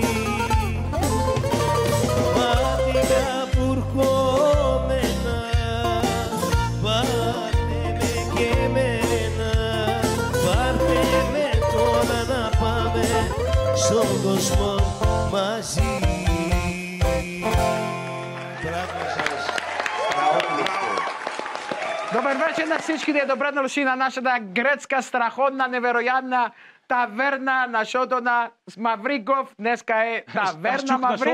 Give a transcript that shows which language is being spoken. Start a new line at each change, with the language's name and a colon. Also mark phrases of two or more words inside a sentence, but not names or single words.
Greek: Μάτια πουρκωμένα, πάρτε με και εμένα, πάρτε με τώρα να πάμε στον κόσμο μαζί.
Bulgarian: Добър вечер на всички. Добре дошли на нашата гръцка страхотна, невероятна таверна на шоуто на Мавриков. Днеска е таверна На шоуто на